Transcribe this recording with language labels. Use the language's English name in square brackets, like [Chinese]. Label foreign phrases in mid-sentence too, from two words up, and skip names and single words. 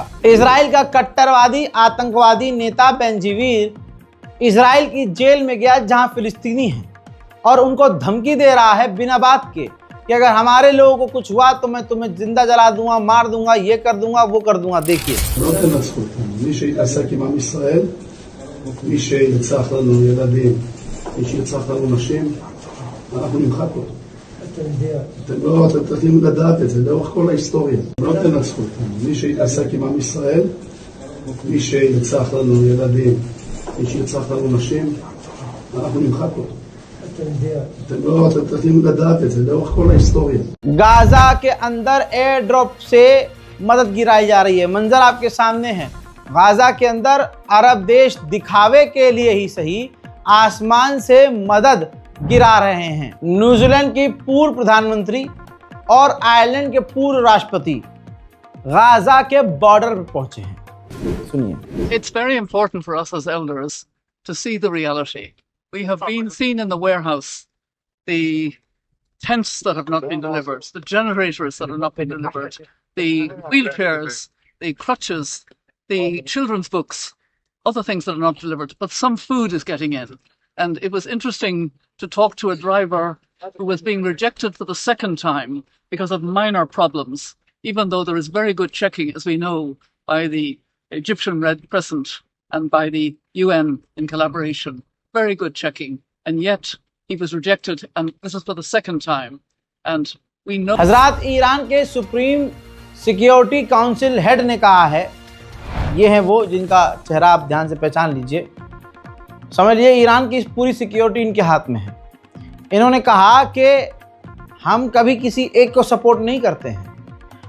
[Hindi] इजराइल का कट्टरवादी आतंकवादी नेता बेंजीवीर इजराइल की जेल में गया जहां फिलिस्तीनी हैं और उनको धमकी दे रहा है बिना बात के कि अगर हमारे लोगों को कुछ हुआ तो मैं तुम्हें जिंदा जला दूंगा, मार दूंगा, ये कर दूंगा, वो कर दूंगा। देखिए, [Hebrew] מי שיתעסק עם עם ישראל, מי שירצח לנו ילדים, מי שירצח לנו נשים, אנחנו נמחק אותו. אתם צריכים לדעת את זה לאורך כל ההיסטוריה. לא תנצחו אותנו. מי שיתעסק עם עם ישראל, מי שירצח לנו ילדים, מי שירצח לנו נשים, אנחנו נמחק אותו. אתם צריכים לדעת את זה לאורך כל ההיסטוריה. [Hindi] गाजा के अंदर [English] air drop [Hindi] से मदद गिराई जा रही है। मंजर आपके सामने है। गाजा के अंदर अरब देश दिखावे के लिए ही सही आसमान से मदद गिरा रहे हैं। न्यूजीलैंड की पूर्व प्रधानमंत्री और आयरलैंड के पूर्व राष्ट्रपति गाजा के बॉर्डर पर पहुंचे हैं। सुनिए। [English] It's very important for us as elders to see the reality. We have been seen in the warehouse, the tents that have not been delivered, the generators that have not been delivered, the wheelchairs, the crutches, the children's books, other things that are not delivered, but some food is getting in. And it was interesting to talk to a driver who was being rejected for the second time because of minor problems, even though there is very good checking, as we know, by the Egyptian Red Crescent and by the UN in collaboration. Very good checking, and yet he was rejected, and this is for the second time. And we know [Hindi] हजरात, ईरान के [English] supreme security council head [Hindi] ने कहा है, ये है वो जिनका चेहरा आप ध्यान से पहचान लीजिए, समझ लीजिए ईरान की पूरी सिक्योरिटी इनके हाथ में है। इन्होंने कहा कि हम कभी किसी एक को सपोर्ट नहीं करते हैं।